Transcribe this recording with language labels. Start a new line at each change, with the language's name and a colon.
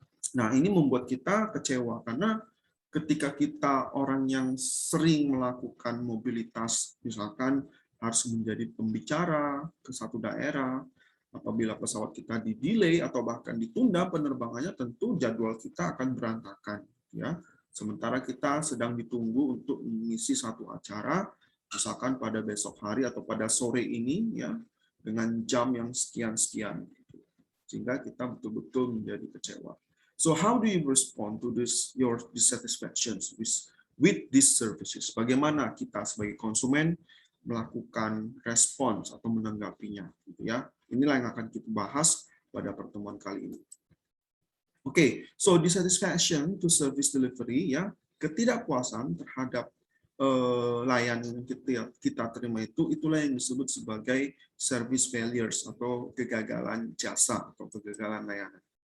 Indonesian: Nah, ini membuat kita kecewa karena ketika kita orang yang sering melakukan mobilitas, misalkan harus menjadi pembicara ke satu daerah, apabila pesawat kita di-delay atau bahkan ditunda penerbangannya, tentu jadwal kita akan berantakan ya. Sementara kita sedang ditunggu untuk mengisi satu acara, misalkan pada besok hari atau pada sore ini ya, dengan jam yang sekian-sekian, sehingga kita betul-betul menjadi kecewa.
English: So how do you respond to your dissatisfactions with these services?
Indonesian: Bagaimana kita sebagai konsumen melakukan respons atau menanggapinya, gitu ya? Inilah yang akan kita bahas pada pertemuan kali ini. Oke,
English: so dissatisfaction to service delivery
Indonesian: ya, ketidakpuasan terhadap layanan yang kita terima itulah yang disebut sebagai service failures atau kegagalan jasa atau kegagalan layanan.